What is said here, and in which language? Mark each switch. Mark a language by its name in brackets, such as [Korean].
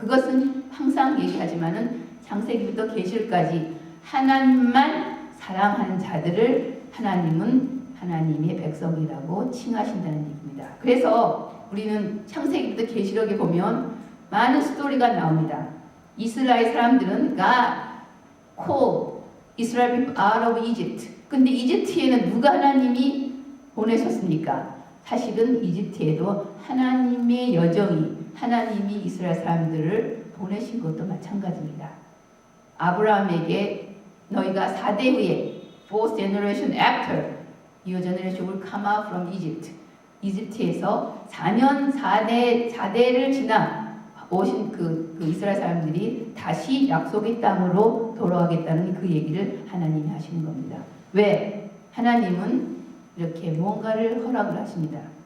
[Korean] 그것은 항상 얘기하지만은 창세기부터 계시록까지 하나님만 사랑하는 자들을 하나님은 하나님의 백성이라고 칭하신다는 얘기입니다. 그래서 우리는 창세기부터 계시록에 보면 많은 스토리가 나옵니다. 이스라엘 사람들은 [English] called Israel people out of Egypt. [Korean] 근데 이집트에는 누가 하나님이 보내셨습니까? 사실은 이집트에도 하나님의 여정이, 하나님이 이스라엘 사람들을 보내신 것도 마찬가지입니다. 아브라함에게 너희가 4대 후에 [English] fourth generation after your generation will come out from Egypt. [Korean] 이집트에서 4대를 지나 오신 그 이스라엘 사람들이 다시 약속의 땅으로 돌아가겠다는 그 얘기를 하나님이 하시는 겁니다. 왜? 하나님은 이렇게 뭔가를 허락을 하십니다.